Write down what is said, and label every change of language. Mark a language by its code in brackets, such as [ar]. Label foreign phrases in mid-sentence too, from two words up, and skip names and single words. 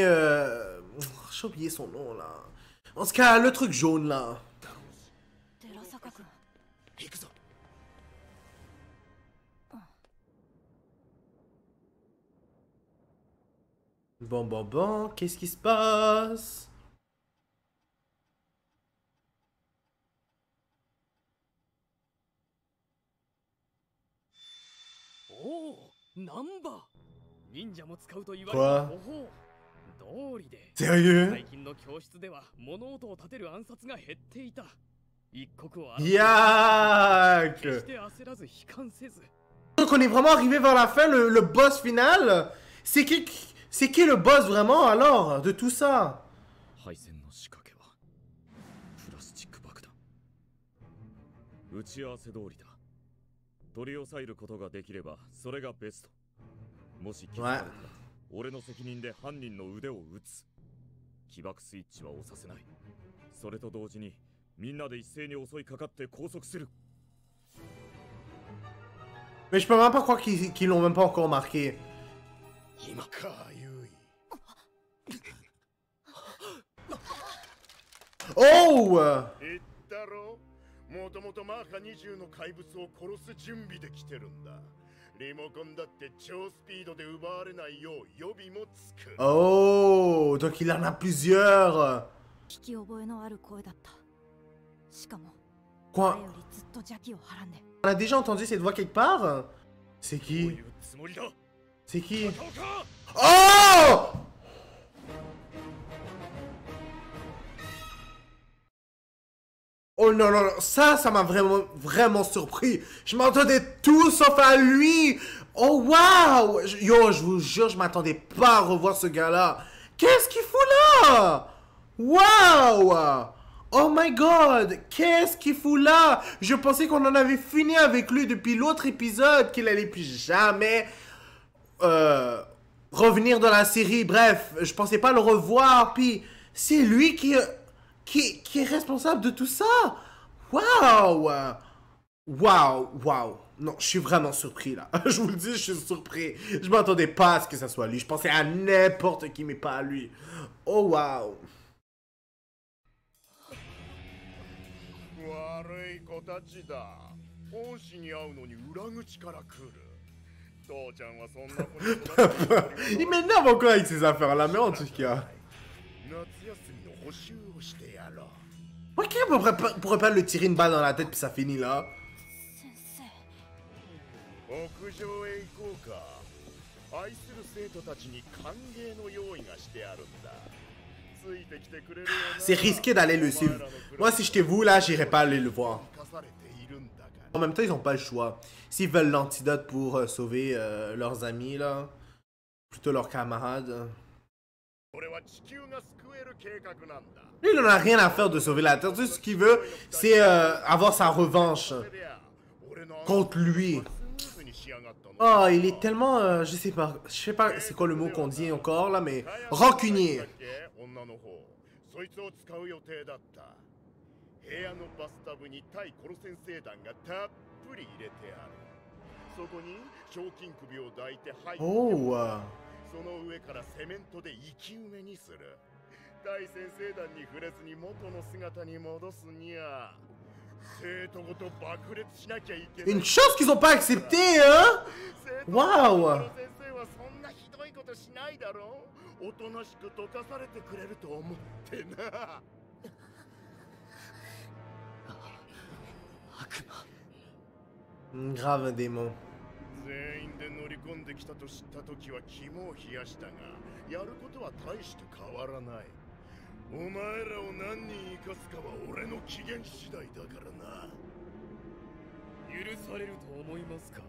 [fr] j'ai oublié son nom, là. En tout cas, le truc jaune, là. Bon, qu'est-ce qui se passe? Oh, Namba! [ja] 忍者も使うと言われる [fr] Quoi? [ja] ほほ。道理で. [fr] Sérieux? [ja] 最近の教室では物音を立てる暗殺が減っていた。一刻を Yak! 決して焦らず悲観せず。 [fr] Donc on est vraiment arrivé vers la fin, le boss final. C'est qui le boss vraiment alors de tout ça? [ja] 配線の仕掛けはプラスチック爆弾。打ち合わせ通りだ。取り押さえることができればそれがベスト。もし気づかれたら俺の責任で犯人の腕を打つ。起爆スイッチは押させない。それと同時にみんなで一斉に襲いかかって拘束する。 [fr] Mais je peux même pas croire qu'ils l'ont même pas encore marqué. Oh! [ja] もともとマーカ20の怪物を殺す準備で来てるんだ。リモコンだって超スピードで奪われないよう予備もつく。 [fr] Oh! Donc il en a plusieurs! [ja] 聞き覚えのある声だった。しかも、 [fr] Quoi? [ja] 前よりずっと邪気をはらんで。 [fr] On a déjà entendu cette voix quelque part? C'est [ja] どう [fr] qui? [ja] いうつもりだ [fr] C'est qui? [ja] 高岡 [fr] Oh! Oh non, non, non, ça m'a vraiment surpris. Je m'attendais tout sauf à lui. Oh waouh! Yo, je vous jure, je m'attendais pas à revoir ce gars-là. Qu'est-ce qu'il fout là? Waouh! [en] Oh my god! [fr] Qu'est-ce qu'il fout là? Je pensais qu'on en avait fini avec lui depuis l'autre épisode, qu'il allait plus jamais revenir dans la série. Bref, je pensais pas le revoir. Puis c'est lui qui est responsable de tout ça. Waouh! Waouh! Waouh! Non, je suis vraiment surpris là. Je vous le dis, je suis surpris. Je m'attendais pas à ce que ça soit lui. Je pensais à n'importe qui, mais pas à lui. Oh waouh! [ja] 悪い子たちだ。恩師に会うのに裏口から来る。父ちゃんはそんな子に育てたり [fr] Il m'énerve encore avec ces affaires-là, mais en tout cas. [ja] 夏休みの補習をしてやろう。 [fr] Pourquoi quelqu'un pourrait pas le tirer une balle dans la tête puis ça finit là? [ja] 先生。屋上へ行こうか。愛する生徒たちに歓迎の用意がしてあるんだ。ついてきてくれるよな。 [fr] C'est risqué d'aller le suivre. Moi, si j'étais vous là, j'irais pas aller le voir. [ja] 生かされているんだから。 [fr] En même temps, ils ont pas le choix. S'ils veulent l'antidote pour sauver leurs amis là, plutôt leurs camarades. [ja] これは地球が救える計画なんだ。 [fr] Lui, il en a rien à faire de sauver la Terre. Tout ce qu'il veut, c'est avoir sa revanche contre lui. Oh, il est tellement, je sais pas c'est quoi le mot qu'on dit encore là, mais rancunier. [ja] そいつを使う予定だった。部屋のバスタブに対コロ先生団がたっぷり入れてある。そこに賞金首を抱いて入って、 [fr] Oh. [ja] その上からセメントで生き埋めにする。大先生団に触れずに元の姿に戻すにゃ。生徒ごと爆裂しなきゃいけない。 [fr] Une chance qu'ils ont pas accepté, hein? Waouh. [ja] 先生はそんなひどいことしないだろう。おとなしく溶かされてくれると思ってな。 [fr] Grave un démon. [ja] 全員で乗り込んできたと知った時は肝を冷やしたが、やることは大して変わらない。お前らを何人生かすかは俺の機嫌次第だからな。許されると思いますか